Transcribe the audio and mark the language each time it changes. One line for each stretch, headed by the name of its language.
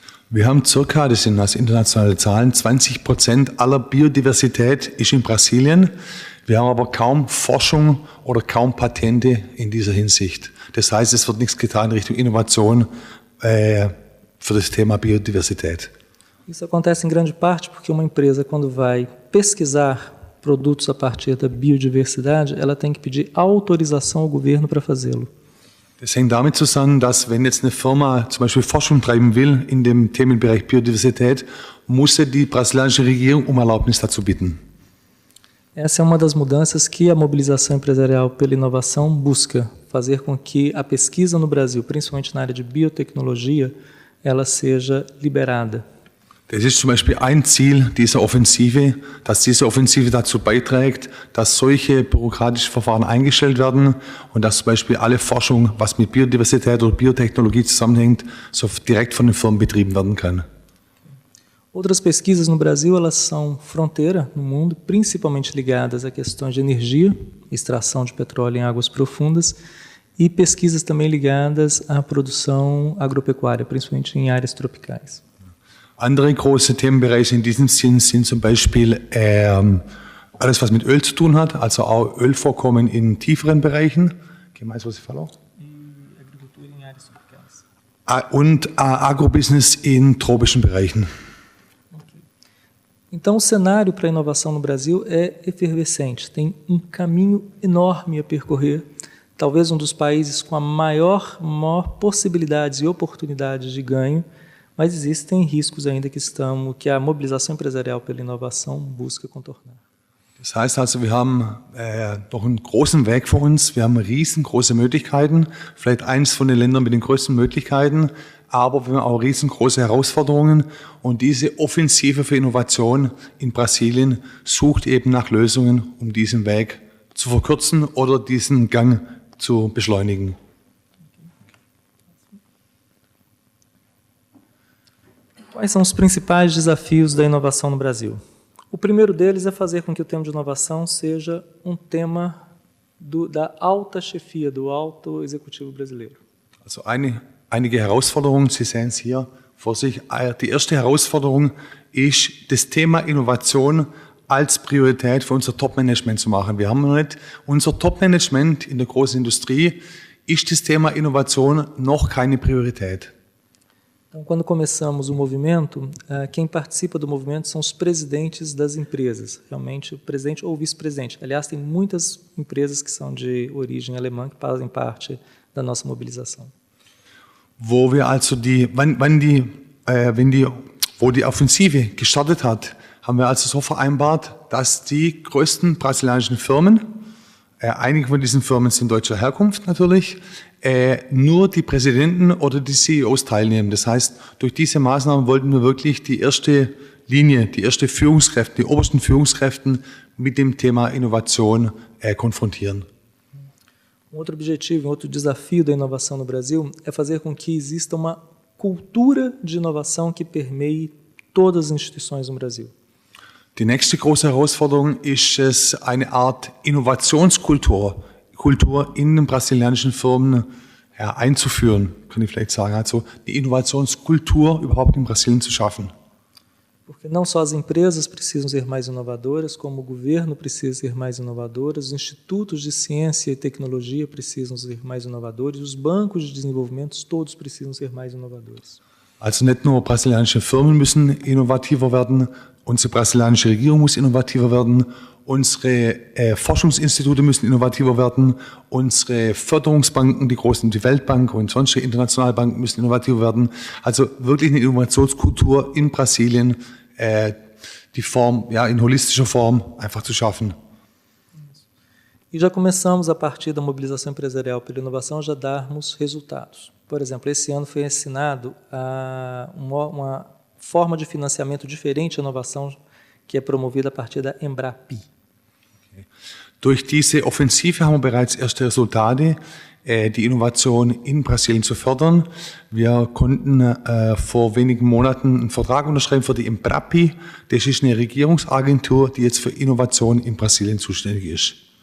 German: Wir haben circa, das sind also internationale Zahlen, 20% aller Biodiversität ist in Brasilien. Wir haben aber kaum Forschung oder kaum Patente in dieser Hinsicht. Das heißt, es wird nichts getan in Richtung Innovation für das Thema Biodiversität.
Portuguese: Isso acontece em grande parte porque uma empresa, quando vai pesquisar produtos a partir da biodiversidade, ela tem que pedir autorização ao governo para fazê-lo.
German: Das hängt damit zusammen, dass wenn jetzt eine Firma zum Beispiel Forschung treiben will in dem Themenbereich Biodiversität, muss die brasilianische Regierung Erlaubnis dazu bitten.
Portuguese: Essa é uma das mudanças que a mobilização empresarial pela inovação busca, fazer com que a pesquisa no Brasil, principalmente na área de biotecnologia, ela seja liberada.
German: Das ist zum Beispiel ein Ziel dieser Offensive, dass diese Offensive dazu beiträgt, dass solche bürokratischen Verfahren eingestellt werden und dass zum Beispiel alle Forschung, was mit Biodiversität oder Biotechnologie zusammenhängt, so direkt von den Firmen betrieben werden kann.
Portuguese: Outras pesquisas no Brasil, elas são fronteira no mundo, principalmente ligadas a questões de energia, extração de petróleo em águas profundas, e pesquisas também ligadas à produção agropecuária, principalmente em áreas tropicais.
German: Andere große Themenbereiche in diesem Sinn sind zum Beispiel alles, was mit Öl zu tun hat, also auch Ölvorkommen in tieferen Bereichen. Was ich
Portuguese: falou? Agricultura em áreas tropicais.
German: Und Agrobusiness in tropischen Bereichen.
Portuguese: Então, o cenário para a inovação no Brasil é efervescente, tem um caminho enorme a percorrer, talvez um dos países com a maior possibilidades e oportunidades de ganho, mas existem riscos ainda que a mobilização empresarial pela inovação busca contornar.
German: Das heißt also, wir haben noch einen großen Weg vor uns, wir haben riesengroße Möglichkeiten, vielleicht eines von den Ländern mit den größten Möglichkeiten, aber wir haben auch riesengroße Herausforderungen und diese Offensive für Innovation in Brasilien sucht eben nach Lösungen, um diesen Weg zu verkürzen oder diesen Gang zu beschleunigen.
Portuguese: Quais são os principais desafios da inovação no Brasil? O primeiro deles é fazer com que o tema de inovação seja um tema da alta chefia, do alto executivo brasileiro.
German: Also einige Herausforderungen, Sie sehen es hier vor sich. Die erste Herausforderung ist, das Thema Innovation als Priorität für unser Top-Management zu machen. Wir haben noch nicht, unser Top-Management in der großen Industrie ist das Thema Innovation noch keine Priorität.
Portuguese: Então, quando começamos o movimento, quem participa do movimento são os presidentes das empresas, realmente o presidente ou o vice-presidente. Aliás, tem muitas empresas que são de origem alemã que fazem parte da nossa mobilização.
German: Wo wir also wo die Offensive gestartet hat, haben wir also so vereinbart, dass die größten brasilianischen Firmen, einige von diesen Firmen sind deutscher Herkunft natürlich, nur die Präsidenten oder die CEOs teilnehmen. Das heißt, durch diese Maßnahmen wollten wir wirklich die erste Linie, die erste Führungskräfte, die obersten Führungskräfte mit dem Thema Innovation konfrontieren.
Portuguese: Outro objetivo, outro desafio da inovação no Brasil é fazer com que exista uma cultura de inovação que permeie todas as instituições no Brasil.
German: Die nächste große Herausforderung ist es, eine Art Innovationskultur in den brasilianischen Firmen einzuführen, kann ich vielleicht sagen. Also die Innovationskultur überhaupt in Brasilien zu schaffen.
Portuguese: Porque não só as empresas precisam ser mais inovadoras, como o governo precisa ser mais inovador, os institutos de ciência e tecnologia precisam ser mais inovadores, os bancos de desenvolvimento todos precisam ser mais inovadores.
German: Also nicht nur brasilianische Firmen müssen innovativer werden, unsere brasilianische Regierung muss innovativer werden, unsere Forschungsinstitute müssen innovativer werden, unsere Förderungsbanken, die großen, die Weltbank und sonstige internationale Banken müssen innovativer werden. Also wirklich eine Innovationskultur in Brasilien, die Form, in holistischer Form einfach zu schaffen.
Portuguese: E já começamos, a partir da mobilização empresarial pela inovação, já darmos resultados. Por exemplo, esse ano foi assinado uma forma de financiamento diferente à inovação que é promovida a partir da Embrapi.
German: Durch diese Offensive haben wir bereits erste Resultate, die Innovation in Brasilien zu fördern. Wir konnten vor wenigen Monaten einen Vertrag unterschreiben für die Embrapi. Das ist eine Regierungsagentur, die jetzt für Innovation in Brasilien zuständig ist.